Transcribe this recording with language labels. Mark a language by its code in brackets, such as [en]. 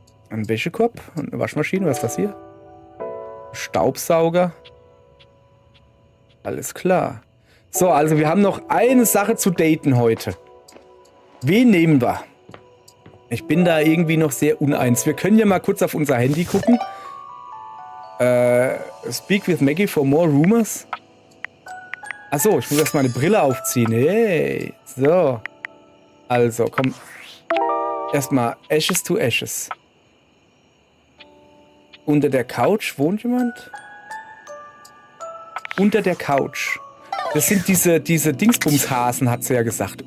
[de] Ein Wäschekorb, eine Waschmaschine. Was ist das hier? Staubsauger. Alles klar. So, also wir haben noch eine Sache zu daten heute. Wen nehmen wir? Ich bin da irgendwie noch sehr uneins. Wir können ja mal kurz auf unser Handy gucken. [en] Speak with Maggie for more rumors. [de] Achso, ich muss erst meine Brille aufziehen. Hey, so. Also, komm. Erstmal Ashes to Ashes. Unter der Couch wohnt jemand? Unter der Couch. Das sind diese Dingsbumshasen, hat sie ja gesagt.